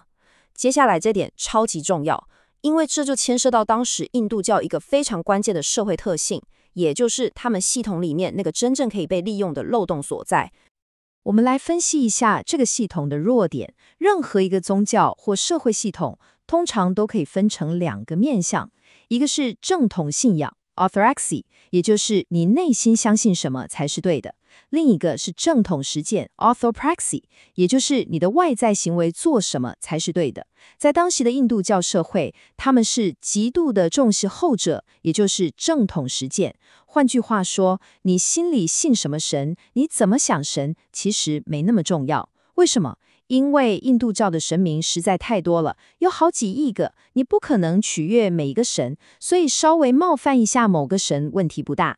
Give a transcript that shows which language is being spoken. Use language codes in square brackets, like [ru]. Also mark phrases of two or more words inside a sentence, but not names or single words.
[zh] 接下來這點超級重要，因為這就牽涉到當時印度教一個非常關鍵的社會特性，也就是他們系統裡面那個真正可以被利用的漏洞所在。我們來分析一下這個系統的弱點。任何一個宗教或社會系統，通常都可以分成2個面向，一個是正統信仰 （orthodoxy），也就是你內心相信什麼才是對的；另一個是正統實踐 （orthopraxy）， 也就是你的外在行為做什麼才是對的。在當時的印度教社會，他們是極度的重視後者，也就是正統實踐。換句話說，你心裡信什麼神，你怎麼想神，其實沒那麼重要。為什麼？因為印度教的神明實在太多了，有好幾億個，你不可能取悅每一個神，所以稍微冒犯一下某個神問題不大。